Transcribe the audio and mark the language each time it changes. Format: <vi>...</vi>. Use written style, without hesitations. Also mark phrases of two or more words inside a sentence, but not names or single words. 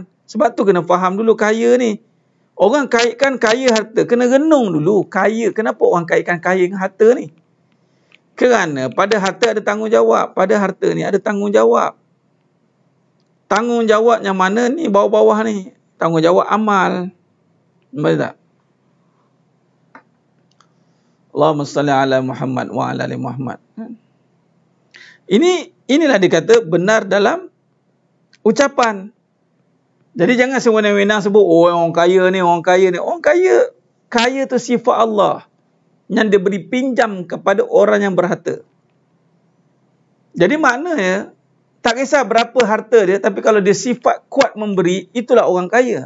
<ms>Sebab tu kena faham dulu kaya ni. Orang kaitkan kaya harta, kena renung dulu. Kaya, kenapa orang kaitkan kaya dengan harta ni? Kerana pada harta ada tanggungjawab. Pada harta ni ada tanggungjawab. Tanggungjawab yang mana ni, bawah-bawah ni. Tanggungjawab amal. Betul tak?</ms> <ar>اللهم صل على محمد وعلى آل محمد.</ar> <ms>Inilah dikata benar dalam ucapan. Jadi jangan sewenang-wenang sebut, oh orang kaya ni, orang kaya ni. Orang kaya, kaya tu sifat Allah yang diberi pinjam kepada orang yang berharta. Jadi maknanya, tak kisah berapa harta dia, tapi kalau dia sifat kuat memberi, itulah orang kaya.</ms>